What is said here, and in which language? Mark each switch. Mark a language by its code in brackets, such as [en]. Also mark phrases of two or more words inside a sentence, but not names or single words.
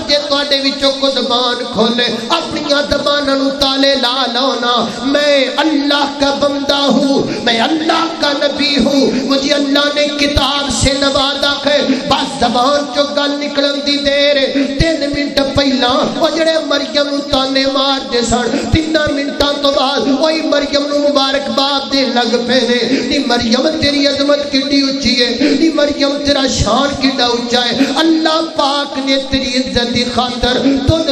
[pa] جے تواڈے وچوں کو زبان کھولے اپنی زباناں نو تالے لا لونا [ur] میں اللہ کا بندہ ہوں میں اللہ کا نبی ہوں مجھے اللہ نے کتاب سے نوازا ہے بس [pa] زبان چو گل نکلن دی دیر 3 منٹ پہلا وہ جڑے مریم نو تانے مار دے سن 3 منٹاں تو بعد وہی مریم نو مبارک باد دے لگ پے نے نی مریم تیری عظمت کڈی اونچی ہے نی مریم تیرا شان کڈا اونچا ہے اللہ پاک نے تیری عزت دی خاطر دودھ